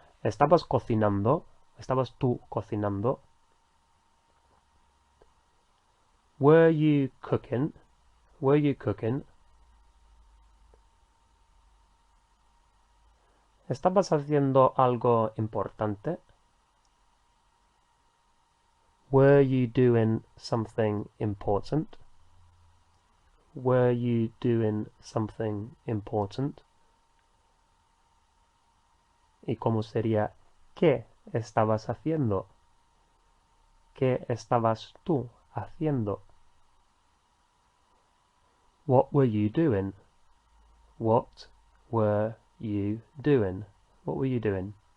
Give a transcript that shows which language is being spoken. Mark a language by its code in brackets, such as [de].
[es] ¿Estabas cocinando? ¿Estabas tú cocinando? [en] Were you cooking? Were you cooking? [es] ¿Estabas haciendo algo importante? [en] Were you doing something important? Were you doing something important? [es] ¿Y cómo sería qué estabas haciendo? ¿Qué estabas tú haciendo? [en] What were you doing? What were you doing? What were you doing?